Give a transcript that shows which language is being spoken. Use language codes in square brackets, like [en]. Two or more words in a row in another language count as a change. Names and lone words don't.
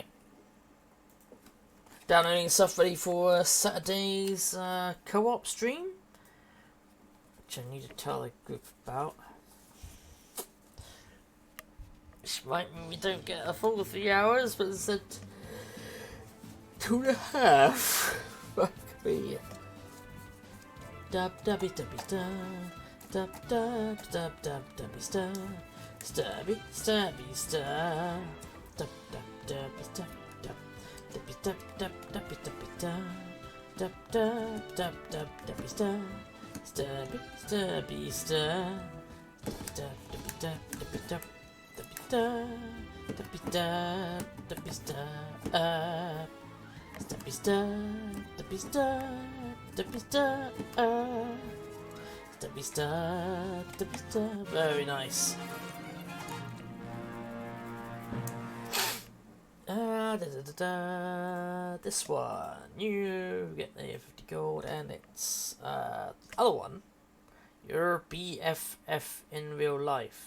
[en] Downloading stuff ready for Saturday's co-op stream. Which I need to tell the group about. Which might mean we don't get a full 3 hours, but instead 2.5. Fuck me. Dub dubby dubby dub. Dub dub dub dub dubby stab. Stabby stabby stab. Dub dub dubby dub dub. Dubby dub dub dubby dubby dub. Dub dub dub dub dubby stab. Stabby stabby stab. Dub dubby dub dubby dub. Dubby dub dubby dub dubby stab. Stabby stab dubby stab dubby stab. Stabby stab dubby stab. Very nice. This one, you get the 50 gold, and it's the other one, your BFF in real life.